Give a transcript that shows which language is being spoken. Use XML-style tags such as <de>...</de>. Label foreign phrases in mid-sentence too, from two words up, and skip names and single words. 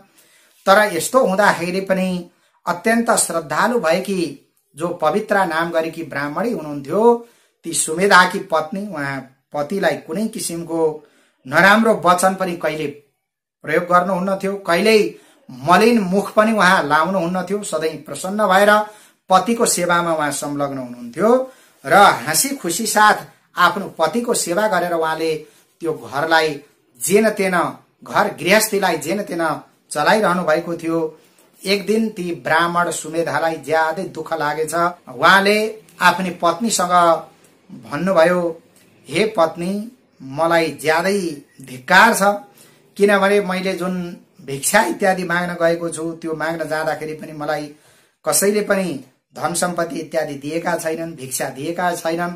<ne>तर यस्तो हुँदाखेरि पनि अत्यन्त श्रद्धालु भएकी जो पवित्रा नाम गरेकी ब्राह्मणी हुनुहुन्थ्यो, ती सुमेधाकी पत्नी उहाँ पतिलाई कुनै किसिमको नराम्रो वचन पनि कहिले प्रयोग गर्नुहुन्न थियो, कहिल्यै मलिन मुख पनि उहाँ लाउनुहुन्न थियो। सधैँ प्रसन्न भएर पतिको सेवामा उहाँ संलग्न हुनुहुन्थ्यो र हाँसी खुसी साथ आफ्नो पतिको सेवा गरेर उहाँले त्यो घरलाई जेन तेन, घर गृहस्थीलाई जेन तेन चलाइरहनु भएको थियो। एक दिन ती ब्राह्मण सुमेधालाई ज्यादै दुःख लागेछ। उहाँले आफ्नो पत्नीसँग भन्नुभयो, हे पत्नी, मलाई ज्यादै धिक्कार छ, किनभने मैले जुन भिक्षा इत्यादि माग्न गएको छु, त्यो माग्न जाँदाखेरि पनि मलाई कसैले पनि धन सम्पत्ति इत्यादि दिएका छैनन्, भिक्षा दिएका छैनन्।</ne>